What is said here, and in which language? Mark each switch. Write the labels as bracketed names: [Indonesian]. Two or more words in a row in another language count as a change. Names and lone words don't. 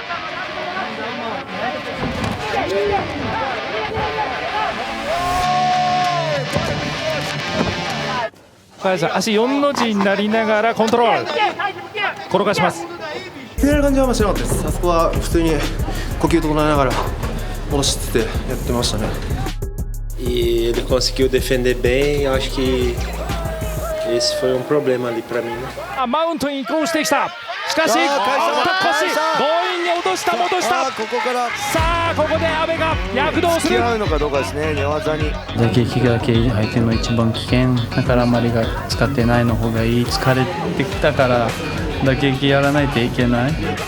[Japanese] 足4の字になりながらコントロール転がします。決める感じはあんましなかったです。あそこは普通に呼吸整えながら戻しつつやってましたね。 [Portuguese] E ele conseguiu defender bem. Acho que esse foi problema ali para mim. [Japanese] マウントに移行してきた。しかし、腰強引に落とした戻した。ここからさあここで阿部が躍動する。付き合うのかどうかですね。寝技に。打撃が相手の一番危険だからあまりが使ってないの方がいい。疲れてきたから打撃やらないといけない。